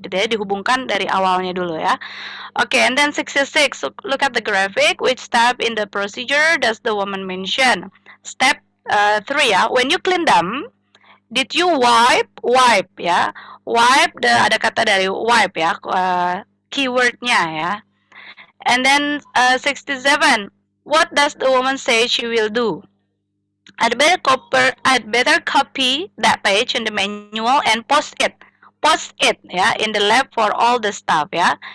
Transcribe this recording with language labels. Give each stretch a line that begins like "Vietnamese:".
Indonesian: Jadi dihubungkan dari awalnya dulu ya.
English: Okay, and then 66. Look at the graphic. Which step in the procedure does the woman mention? Step 3 ya. When you clean them, did you wipe? Wipe ya.
Indonesian: Wipe, ada kata dari wipe ya. Keywordnya ya.
English: And then 67. What does the woman say she will do? I'd better copy that page in the manual and post it ya in the lab for all the staff ya.